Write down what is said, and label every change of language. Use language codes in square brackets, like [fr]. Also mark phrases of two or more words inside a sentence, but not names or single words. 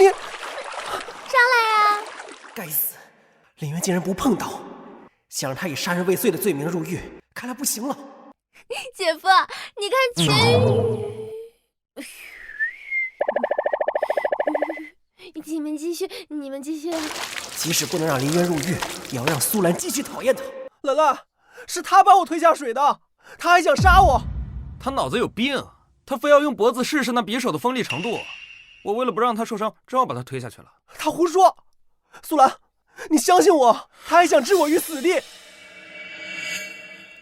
[zh] 上来呀！該死，林淵竟然不碰刀，想讓他以殺人未遂的罪名入獄，看來不行了。姐夫，你看秦宇。你們繼續。即使不能讓林淵入獄，也要讓蘇蘭繼續討厭他。蘭蘭，是他把我推下水的，他還想殺我。他腦子有病，他非要用脖子試試那匕首的鋒利程度。我為了不讓他受傷，只好把他推下去了。他胡說！蘇蘭，你相信我，他還想置我於死地。